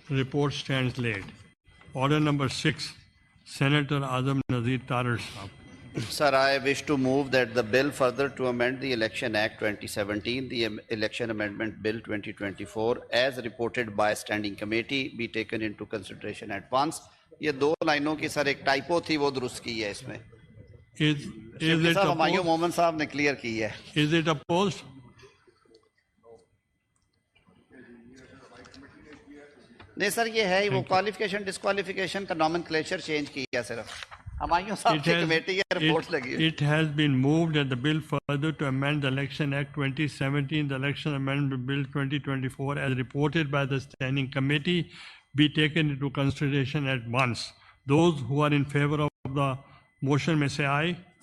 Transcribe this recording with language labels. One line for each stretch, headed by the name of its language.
English: Report stands laid. Order number 6, Senator Azam Nazir Tarar Sahab. Sir, I wish to move that the bill further to amend the Election Act 2017, the Election Amendment Bill 2024, as reported by Standing Committee, be taken into consideration at once.
Urdu: یہ دو لائنوں کی سر ایک ٹائپو تھی وہ درست کی ہے اس میں.
English: Is it
Urdu: ہمایوں مومن صاحب نے کلیئر کی ہے.
English: Is it opposed?
Urdu: نہیں سر یہ ہے وہ کوالیفیکیشن ڈسکوالیفیکیشن کا نومنکلیچر چینج کیا صرف. ہمایوں صاحب کی کمیٹی کی رپورٹ لگی ہے.
English: It has been moved that the bill further to amend the Election Act 2017, the Election Amendment Bill 2024, as reported by the Standing Committee, be taken into consideration at once. Those who are in favor of the motion may say aye.